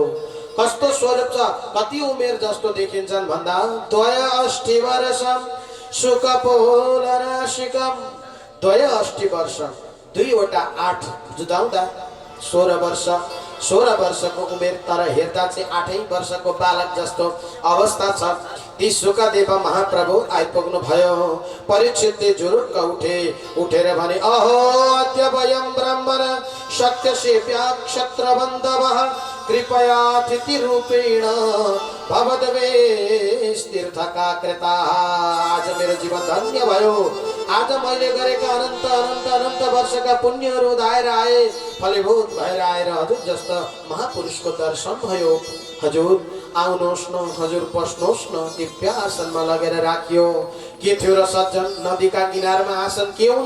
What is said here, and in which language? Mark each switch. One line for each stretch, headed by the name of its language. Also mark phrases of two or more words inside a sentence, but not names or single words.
Nepali: कस्तो स्वरूप छ, कति उमेर जस्तो देखिन्छन् भन्दा
Sanskrit: द्वय अष्टि वर्षम सुकपोलराशिकम, द्वय अष्टि वर्ष,
Nepali: 2वटा 8 जुदाउँदा 16 वर्ष, 16 वर्षको उमेर, तर हेर्दा चाहिँ 8 वर्षको बालक जस्तो अवस्था छ। ती सुखदेव महाप्रभु आइपुग्नु भयो। परीक्षितले जुरुक्क उठेर भने,
Sanskrit: अहो अद्य वयं ब्राह्मण सत्यसेव्या क्षत्रबन्धवः कृपया अतिथि रूपेण भवद्वेष तीर्थका कृता।
Nepali: आज मेरो जीवन धन्य भयो। आज मैले गरेका अनन्त अनन्त अनन्त वर्षका पुण्यहरू उधाएर आए, फलीभूत भएर आएर हजुर जस्तो महापुरुषको दर्शन भयो। हजुर आउनुहोस् न, हजुर पस्नुहोस् न। दिव्य आसनमा लगेर राखियो। के थियो र सज्जन, नदीका किनारमा आसन के हुन्छ?